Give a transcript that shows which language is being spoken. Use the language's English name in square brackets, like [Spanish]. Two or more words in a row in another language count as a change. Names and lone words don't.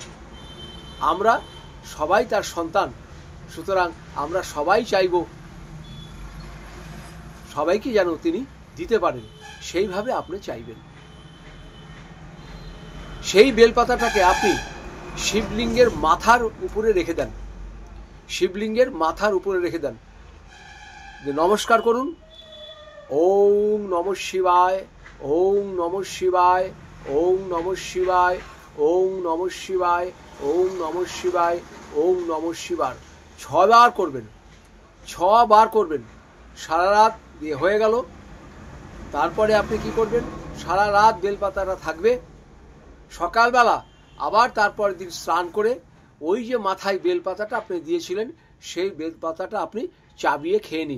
[Bangla] আমরা সবাই তার সন্তান, সুতরাং আমরা সবাই চাইব সবাইকে যেন তিনি দিতে পারেন, সেইভাবে আপনি চাইবেন। সেই বেলপাতাটাকে আপনি শিবলিঙ্গের মাথার উপরে রেখে দেন। নমস্কার করুন। [Sanskrit] ওম নমঃ শিবায়, ওম নমঃ শিবায়, ওম নমঃ শিবায়, ওম নমঃ শিবায়, ওম নমঃ শিবায়, ওম নমঃ শিবায় [Bangla] 6 বার করবেন। সারা রাত দিয়ে হয়ে গেল। তারপরে আপনি কি করবেন? সারা রাত বেলপাতাটা থাকবে। সকালবেলা আবার তারপরের দিন স্নান করে ওই যে মাথায় বেলপাতাটা আপনি দিয়েছিলেন, সেই বেলপাতাটা আপনি চাবিয়ে খেয়ে নিন।